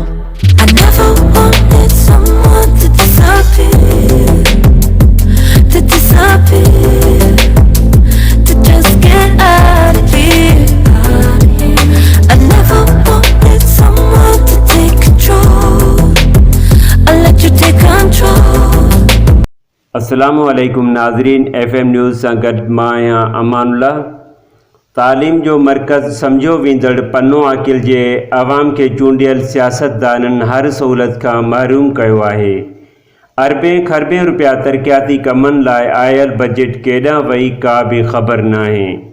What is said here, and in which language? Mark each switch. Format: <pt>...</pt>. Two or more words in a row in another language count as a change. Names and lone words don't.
<en>I never wanted someone to disappear, to just get out of here. I never wanted someone to take control, I let you take control.</en> <ar>السلام عليكم</ar> <sd>नाज़रीन, FM न्यूज़ सां गॾु मां आहियां अमानुल्लाह। तालीम जो मर्कज़ सम्झो वेंदड़ पन्नो आकिल जे अवाम खे चूंडियल सियासतदाननि हर सहूलत खां महरूम कयो आहे। अरबें खरबें रुपया तरक़ियाती कमनि लाइ आयल बजट केॾांहुं वई का बि ख़बर नाहे।</sd>